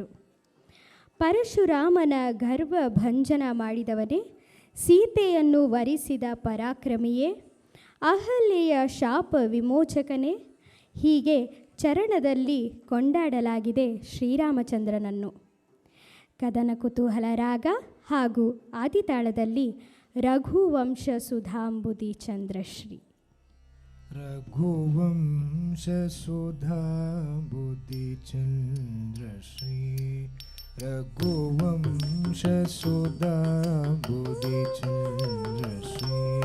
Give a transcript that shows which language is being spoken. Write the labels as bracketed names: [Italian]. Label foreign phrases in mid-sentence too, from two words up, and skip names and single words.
[Kannada] ಪರಶುರಾಮನ ಗರ್ವ ಭಂಜನ ಮಾಡಿದವನೇ, ಸೀತೆಯನ್ನು ವರಿಸಿದ ಪರಾಕ್ರಮಿಯೇ, ಅಹಲ್ಯೆಯ ಶಾಪ ವಿಮೋಚಕನೇ, ಹೀಗೆ ಚರಣದಲ್ಲಿ ಕೊಂಡಾಡಲಾಗಿದೆ ಶ್ರೀರಾಮಚಂದ್ರನನ್ನು. ಕದನ ಕುತೂಹಲ ರಾಗ ಹಾಗೂ ಆದಿತಾಳದಲ್ಲಿ ರಘುವಂಶ ಸುಧಾಂಬುದಿ ಚಂದ್ರಶ್ರೀ. [Sanskrit] ರಘುವಂಶ ಸುಧಾಂಬುದಿ ಚಂದ್ರಶ್ರೀ, ರಘುವಂಶ ಸುಧಾಂಬುದಿ ಚಂದ್ರಶ್ರೀ,